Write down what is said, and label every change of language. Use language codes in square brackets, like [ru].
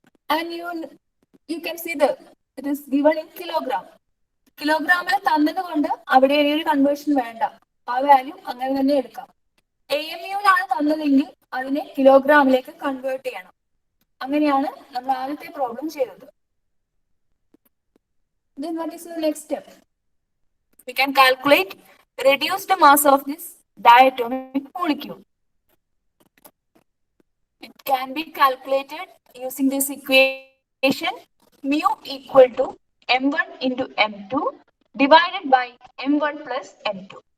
[en] And you can see that it is given in kilogram. [ml] കിലോഗ്രാമിൽ തന്നത് കൊണ്ട് അവിടെ ഒരു കൺവേർഷൻ വേണ്ട, ആ വാല്യൂ അങ്ങനെ തന്നെ എടുക്കാം. AMUലാണ് തന്നതെങ്കിൽ അതിനെ കിലോഗ്രാമിലേക്ക് കൺവേർട്ട് ചെയ്യണം. അങ്ങനെയാണ് നമ്മൾ ആദ്യത്തെ പ്രോബ്ലം ചെയ്തത്. [en] Then what is the next step? We can calculate reduced mass of this diatomic molecule. It can be calculated using this equation mu equal to m1 into m2 divided by m1 plus m2.